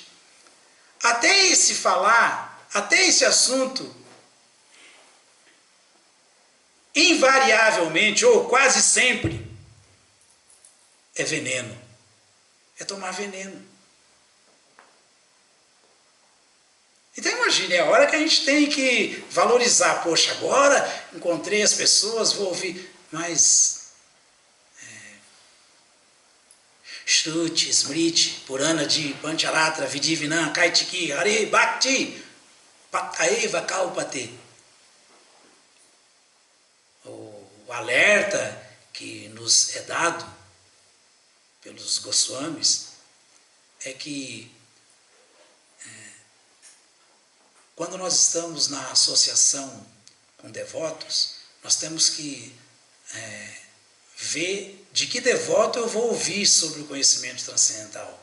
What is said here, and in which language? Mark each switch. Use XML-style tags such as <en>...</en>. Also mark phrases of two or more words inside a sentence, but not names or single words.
<pt>Até esse assunto, invariavelmente, ou quase sempre, é veneno. É tomar veneno. Então imagine, é a hora que a gente tem que valorizar. Poxa, agora encontrei as pessoas, vou ouvir.</pt> <sa>Mas Shruti, Smriti, Purana de Pancharatra, Vidivinam, Kaitiki, Hare Bhakti, Pataiva Kalpate.</sa> <pt>O alerta que nos é dado pelos Goswamis é que quando nós estamos na associação com devotos, nós temos que ver de que devoto eu vou ouvir sobre o conhecimento transcendental.</pt>